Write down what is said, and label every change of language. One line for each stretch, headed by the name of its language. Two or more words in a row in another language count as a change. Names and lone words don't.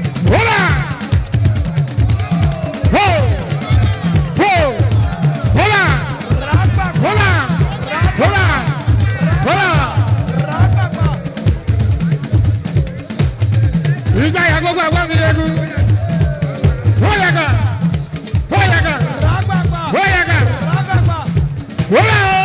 Yoruba: Hola! Ho! Ho! Ho! Hola! Hola! Hola! Hola! Ìjà ìyá gbogbo àwọn mi lẹ́nu. Ho yàgà! Ho yàgà! Ho yàgà! Wọ́n lọ.